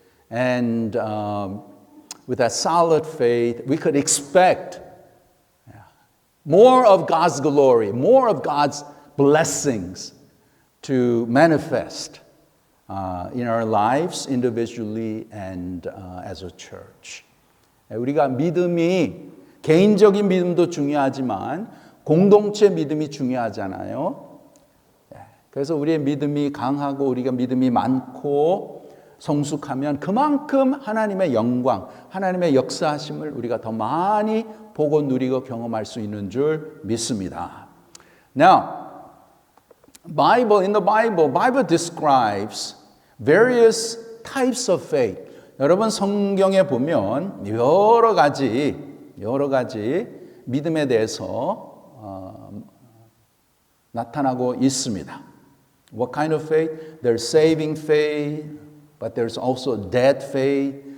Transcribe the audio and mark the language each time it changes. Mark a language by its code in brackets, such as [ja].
[en] And with that solid faith, we could expect more of God's glory, more of God's blessings to manifest in our lives individually and as a church. [ko] 우리가 믿음이 개인적인 믿음도 중요하지만 공동체 믿음이 중요하잖아요. 그래서 우리의 믿음이 강하고 우리가 믿음이 많고 성숙하면 그만큼 하나님의 영광, 하나님의 역사하심을 우리가 더 많이 보고 누리고 경험할 수 있는 줄 믿습니다. [en] Now, in the Bible describes various types of faith. [ko] 여러분 성경에 보면 여러 가지 믿음에 대해서 나타나고 있습니다. [en] What kind of faith? There's saving faith, but there's also dead faith.